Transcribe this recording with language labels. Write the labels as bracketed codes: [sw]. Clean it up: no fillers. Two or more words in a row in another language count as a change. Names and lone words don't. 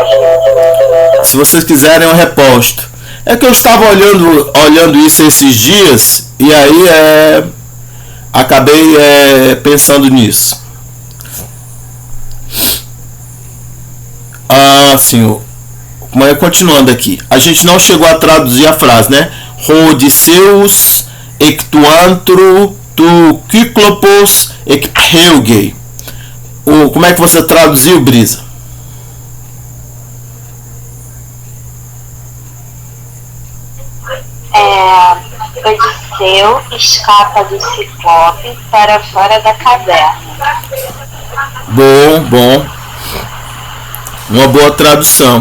[pt] Se vocês quiserem, eu reposto. É que eu estava olhando isso esses dias, e aí acabei pensando nisso. Sim, continuando aqui. A gente não chegou a traduzir a frase, né? [el] Ὀδυσσεὺς ἐκ τοῦ ἄντρου τοῦ Κύκλωπος ἐκφεύγει. [pt] Como é que você traduziu, Brisa? Odisseu escapa do Ciclope para fora da caverna. Bom. Uma boa tradução.